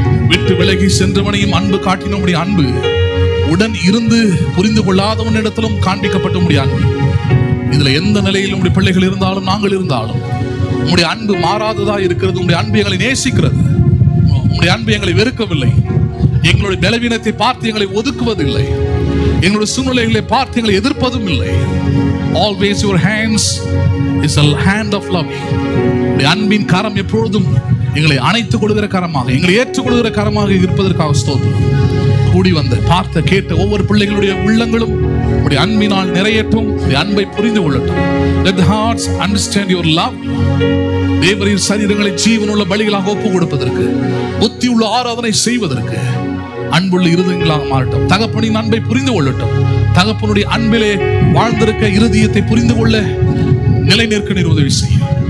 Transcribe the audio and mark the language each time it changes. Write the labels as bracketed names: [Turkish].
[Tamil] விட்டு விலகி சென்றவனையும் அன்பு காட்டினுடைய அன்பு, உடன் இருந்து புரிந்து கொள்ளாதவனிடத்திலும் காண்பிக்கப்பட்ட முடிய அன்பு. இதுல எந்த நிலையில் உங்களுடைய பிள்ளைகள் இருந்தாலும் நாங்கள் இருந்தாலும் உங்களுடைய அன்பு மாறாததா இருக்கிறது. உங்களுடைய அன்பு எங்களை நேசிக்கிறது. உங்களுடைய அன்பு எங்களை வெறுக்கவில்லை. எங்களுடைய பலவீனத்தை பார்த்து எங்களை ஒதுக்குவதில்லை. எங்களுடைய சூழ்நிலைகளை பார்த்து எங்களை எதிர்ப்பதும் இல்லை. [English] Always your hands is a hand of love. [Tamil] உங்களுடைய அன்பின் கரம் எப்பொழுதும் எங்களை அணைத்துக் கொள்கிற கரமாக, எங்களை ஏற்றுக்கொள்கிற கரமாக இருப்பதற்காக ஸ்தோத்திரம். கூடி வந்த பார்த்த கேட்ட ஒவ்வொரு பிள்ளைகளுடைய உள்ளங்களும் உடைய அன்பினால் நிறையட்டும். அன்பை புரிந்து கொள்ளட்டும். [English] Let the hearts understand your love. [Tamil] தேவரின் சரீரங்களை ஜீவனுள்ள பலிகளாக ஒப்பு கொடுப்பதற்கு, புத்தி உள்ள ஆராதனை செய்வதற்கு அன்புள்ள இருதயங்களாக மாறட்டும். தகப்பனின் அன்பை புரிந்து கொள்ளட்டும். தகப்பனுடைய அன்பிலே வாழ்ந்திருக்க இருதயத்தை புரிந்து கொள்ள நிலை நிற்க நீர் உதவி செய்யும்.